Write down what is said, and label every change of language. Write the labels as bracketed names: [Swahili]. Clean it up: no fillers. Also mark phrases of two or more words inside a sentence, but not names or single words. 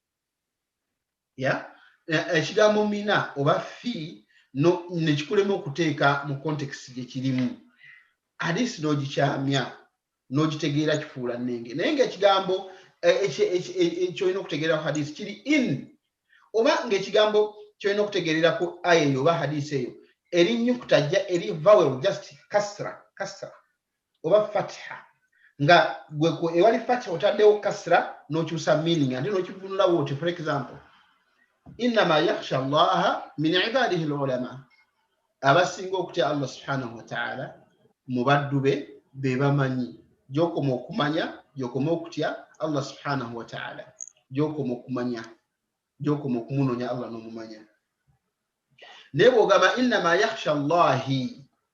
[Ganda] ekigambo mina oba fi nekikulema okuteeka mu context gye kirimu hadisi n'ogikyamya n'ogitegeera kifuula nnenge naye ng'ekigambo kyolina okutegeerako hadisi kiri in oba ng'ekigambo kyolina okutegeererako aya eyo oba hadisi eyo eri nnyukuta jja eri vowel just kasra oba fatha nga gwe ewali fatha otaddewo kasra n'okyusa meaning ate n'okivunulawo oti [English] for example [Arabic] إنما يخشى الله من عباده العلماء [Ganda] abasinga okutya [Arabic] الله سبحانه وتعالى [Ganda] mu baddu be bamanyi gyokoma okumanya gyokoma okutya [Arabic] الله سبحانه وتعالى [Ganda] gyokoma okumanya gyokoma okumunoonya Allah n'omumanya naye bw'ogamba [Arabic] إنما يخشى الله